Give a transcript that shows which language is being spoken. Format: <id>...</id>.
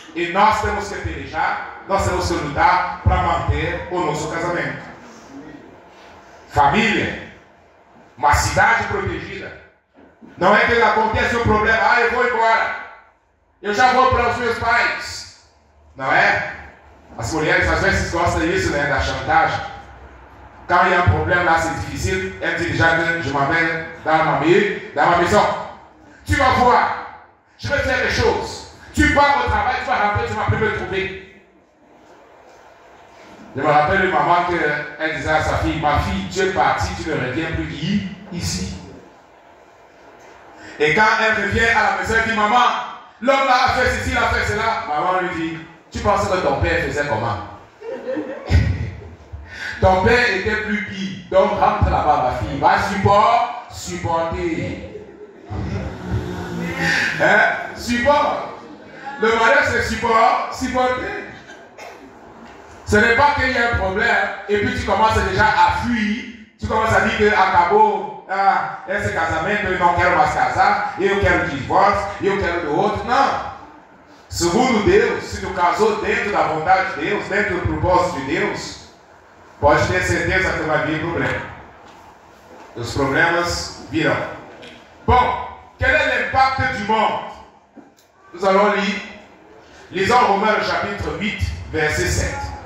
<pt>E nós temos que pelejar, nós temos que lutar para manter o nosso casamento. família, uma cidade protegida. Não é que acontece um problema, eu vou embora, eu já vou para os meus pais. Não é? As mulheres às vezes gostam disso, né, da chantagem.</pt> <fr>Quand il y a un problème là, c'est difficile, elles disent déjà que je m'appelle dans ma maison. Tu vas voir, je vais faire des choses. Tu pars au travail, tu vas rentrer, tu vas plus me trouver. Je me rappelle une maman qu'elle disait à sa fille, ma fille, tu es partie, tu ne reviens plus ici. Et quand elle revient à la maison, elle dit, maman, l'homme là a fait ceci, il a fait cela. Maman lui dit, tu penses que ton père faisait comment? Ton père était plus pire. Donc rentre là-bas, ma fille. Va supporter. Hein? Support. Le mariage, c'est supporter. Ce n'est pas qu'il y a un problème et puis tu commences déjà à fuir. Tu commences à dire que</fr> <pt>acabou, esse casamento eu não quero mais casar, eu quero divórcio, eu quero do outro. Não. Segundo Deus, se tu casou dentro da vontade de Deus, dentro do propósito de Deus, pode ter certeza que vai vir problema. Os problemas virão.</pt> <fr>Bon, quel est l'impact du monde? Nous allons lire. Lisons Romains le chapitre 8, verset 7.</fr>